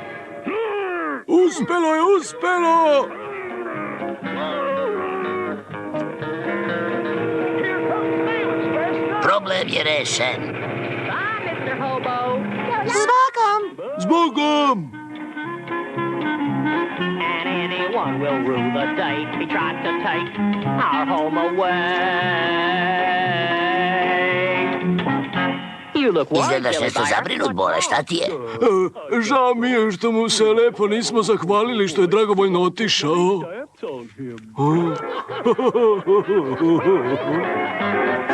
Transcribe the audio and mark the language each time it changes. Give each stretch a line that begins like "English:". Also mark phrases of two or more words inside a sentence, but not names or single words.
Serbian: Uspelo je, uspelo! Problem je rešen. S Bogom! S Bogom!
English: And anyone will rule the day. He tried to take our home away. You look
Serbian: Izgledaš
English: worried,
Serbian: nešto
English: Billy Bear.
Serbian: zabrinut, Bole, šta ti je? Žao mi je što mu se lepo nismo zahvalili što je dragovoljno otišao.